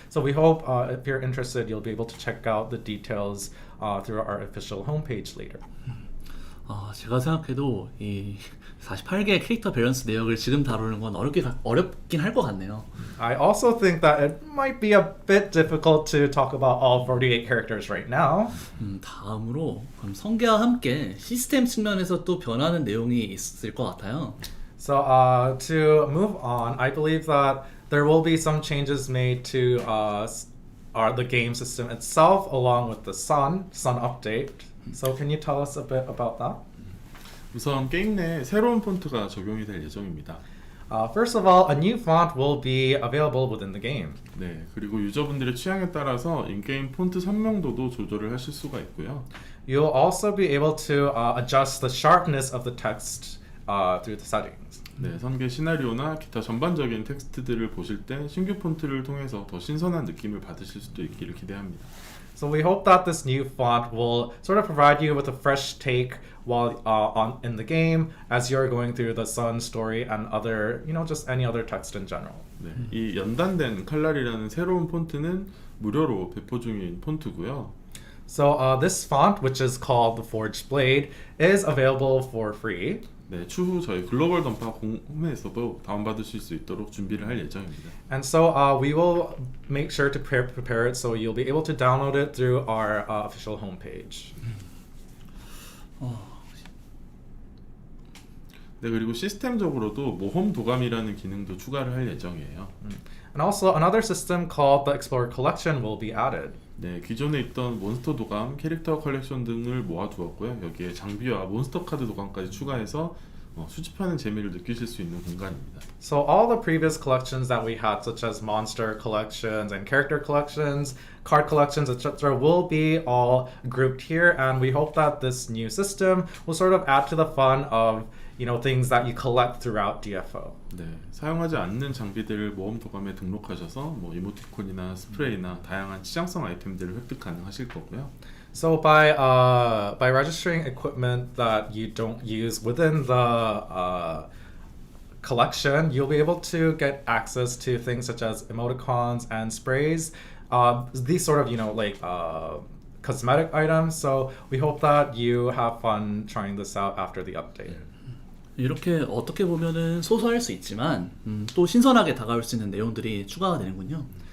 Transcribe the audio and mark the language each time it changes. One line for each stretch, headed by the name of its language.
English: So we hope if you're interested, you'll be able to check out the details through our official homepage later.
Korean: 제가 생각해도 이 48개의 캐릭터 밸런스 내역을 지금 다루는 건 어렵긴 할 것 같네요.
English: I also think that it might be a bit difficult to talk about all 48 characters right now.
Korean: 다음으로 그럼 성계와 함께 시스템 측면에서 또 변하는 내용이 있을 것 같아요.
English: So to move on, I believe that there will be some changes made to the game system itself, along with the sun update. So can you tell us a bit about that?
Korean: 우선 게임 내에 새로운 폰트가 적용이 될 예정입니다.
English: First of all, a new font will be available within the game.
Korean: 네, 그리고 유저분들의 취향에 따라서 인게임 폰트 선명도도 조절을 하실 수가 있고요.
English: You'll also be able to adjust the sharpness of the text through the settings.
Korean: 네, 선계 시나리오나 기타 전반적인 텍스트들을 보실 때 신규 폰트를 통해서 더 신선한 느낌을 받으실 수도 있기를 기대합니다.
English: So we hope that this new font will sort of provide you with a fresh take while in the game as you're going through the Sun story and other, just any other text in general.
Korean: 네, 이 연단된 칼날이라는 새로운 폰트는 무료로 배포 중인 폰트고요.
English: So this font, which is called the Forged Blade, is available for free.
Korean: 네, 추후 저희 글로벌 던파 홈에서도 다운받으실 수 있도록 준비를 할 예정입니다.
English: And so we will make sure to prepare it so you'll be able to download it through our official homepage.
Korean: 네, 그리고 시스템적으로도 모험 도감이라는 기능도 추가를 할 예정이에요.
English: And also another system called the Explorer Collection will be added.
Korean: 네, 기존에 있던 몬스터 도감, 캐릭터 컬렉션 등을 모아두었고요. 여기에 장비와 몬스터 카드 도감까지 추가해서 수집하는 재미를 느끼실 수 있는 공간입니다.
English: So all the previous collections that we had, such as monster collections and character collections, card collections, etc., will be all grouped here, and we hope that this new system will sort of add to the fun of things that you collect throughout DFO.
Korean: 네, 사용하지 않는 장비들을 모험 도감에 등록하셔서 이모티콘이나 스프레이나 다양한 치장성 아이템들을 획득 가능하실 거고요.
English: So by registering equipment that you don't use within the collection, you'll be able to get access to things such as emoticons and sprays. These sort of cosmetic items. So we hope that you have fun trying this out after the update.
Korean: 이렇게 어떻게 보면은 소소할 수 있지만 또 신선하게 다가올 수 있는 내용들이 추가가 되는군요.